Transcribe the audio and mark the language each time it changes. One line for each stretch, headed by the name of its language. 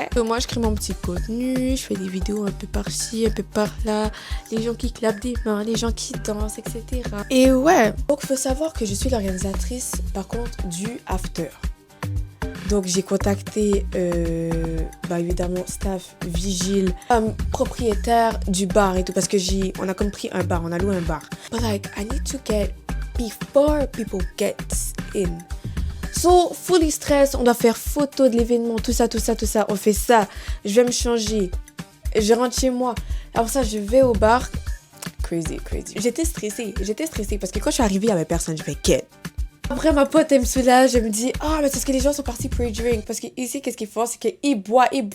French: So, moi, je crée mon petit contenu, je fais des vidéos un peu par-ci, un peu par-là, les gens qui clapent des mains, les gens qui dansent, etc. Et ouais. Donc, il faut savoir que je suis l'organisatrice, par contre, du after. Donc, j'ai contacté, évidemment, staff, vigile, propriétaire du bar et tout, parce que on a comme pris un bar, on a loué un bar.
English: But like, I need to get before people get in. So, fully stress,
French: on doit faire photo de l'événement, tout ça, on fait ça. Je vais me changer, je rentre chez moi. Alors ça, je vais au bar. Crazy. J'étais stressée parce que quand je suis arrivée, il y avait personne, je fais quête. Après, ma pote, elle me soulage, elle me dit « Ah, mais c'est parce que les gens sont partis pre-drink. » Parce qu'ici, qu'est-ce qu'ils font? C'est qu'ils boivent.